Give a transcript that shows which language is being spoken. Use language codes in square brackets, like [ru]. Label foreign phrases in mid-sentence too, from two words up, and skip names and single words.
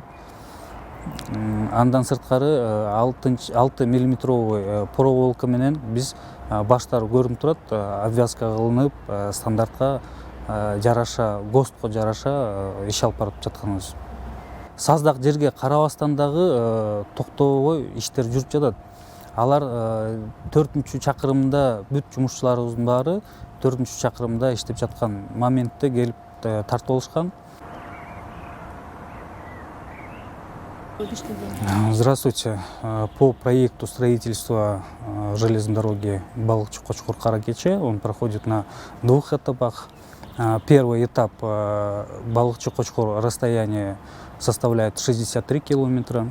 [ky] Андан сырткары 6 [ru] миллиметровый проволока [ky] менен биз баштары көрүнүп турат, обвязка кылынып, стандартка жараша, ГОСТко жараша иш алып барып жатканыбыз. Саздак жерге карабастан дагы токтобой иштер жүрүп жатат. Алар 4-чү чакырымда бүт жумушчуларыбыздын баары 4-чү чакырымда иштеп жаткан моментте келип тартып алышкан. [ru] Здравствуйте. По проекту строительства железной дороги Балыкчы Кочкор Кара Кечи он проходит на 2 этапах. Первый этап Балыкчы Кочкор расстояние составляет 63 километра.